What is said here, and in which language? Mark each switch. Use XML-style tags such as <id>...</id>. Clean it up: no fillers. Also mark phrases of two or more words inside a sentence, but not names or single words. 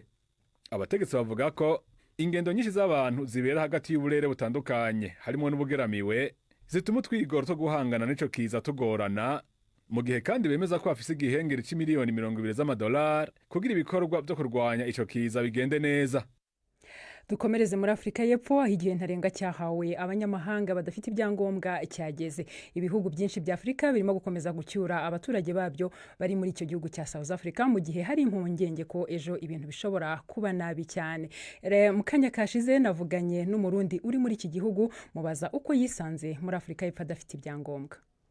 <rn>Abategetsi bavuga ko ingendo nyinshi z'abantu zibera hagati y'uburere butandukanye harimo n'ubugeramiwe zituma utwigoro two guhangana n'ico kiza tugorana, mu gihe kandi bemeza ko bafise igihengeri c'imiliyoni 20 z'amadolari kugira ibikorwa vyo kurwanya ico kiza bigende neza.</rn> <rw>Dukomereze muri Afrika y'Epfo, aho igihe ntarenga cyahawe abanyamahanga badafite ibyangombwa cyageze. Ibihugu byinshi bya Afrika birimo gukomeza gucyura abaturage babyo bari muri icyo gihugu cya South Africa, mu gihe hari impungenge ko ejo ibintu bishobora kuba nabi cyane. Mu kanya kashize navuganye n'umurundi uri muri iki gihugu, mubaza uko yisanze muri Afrika y'Epfo adafite ibyangombwa.</rw>